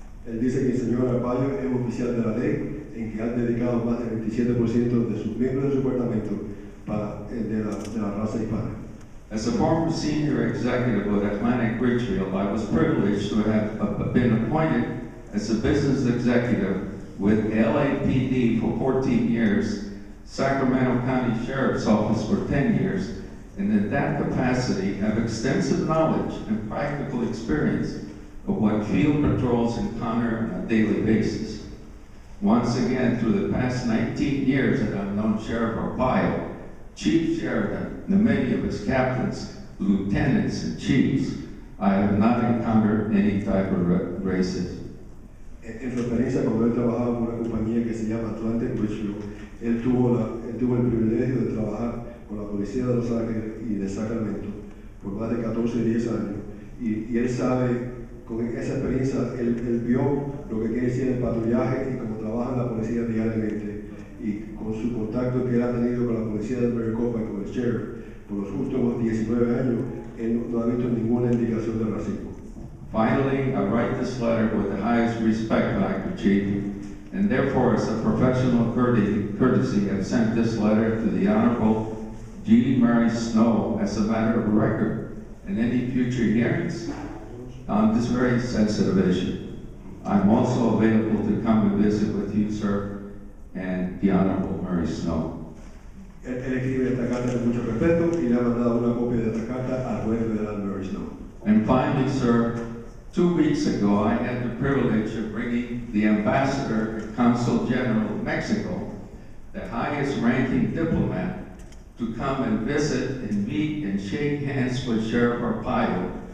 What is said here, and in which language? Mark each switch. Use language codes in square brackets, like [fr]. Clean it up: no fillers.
[es] Él dice que el señor Arpaio es oficial de la ley, en que ha dedicado más del 27% de sus miembros de su departamento de la raza hispana. [en] As a former senior executive of Atlantic Richfield, I was privileged to have been appointed as a business executive with LAPD for 14 years, Sacramento County Sheriff's Office for 10 years, and in that capacity have extensive knowledge and practical experience of what field patrols encounter on a daily basis. Once again, through the past 19 years that I've known Sheriff Arpaio, Chief Sheridan, and many of his captains, lieutenants, and chiefs, I have not encountered any type of racism. [es] En su experiencia, cuando él trabajaba en una compañía que se llama Atlantic Richfield, él tuvo el privilegio de trabajar con la Policía de Los Ángeles y de Sacramento por más de 14 y 10 años. Y él sabe, con esa experiencia, él vio lo que quiere decir el patrullaje y cómo trabaja la policía diariamente. Y con su contacto que él ha tenido con la policía de Maricopa y con el sheriff por los últimos 19 años, él no ha visto ninguna indicación de racismo. [en] Finally, I write this letter with the highest respect, Dr. Chief, and therefore, as a professional courtesy, have sent this letter to the Honorable G. Murray Snow as a matter of record in any future hearings on this very sensitive issue. I'm also available to come and visit with you, sir, and the Honorable Murray Snow. [es] Él escribe esta carta con mucho respeto y le ha mandado una copia de esta carta al juez federal Murray Snow. [en] And finally, sir, 2 weeks ago, I had the privilege of bringing the Ambassador and Consul General of Mexico, the highest ranking diplomat, to come and visit and meet and shake hands with Sheriff Arpaio.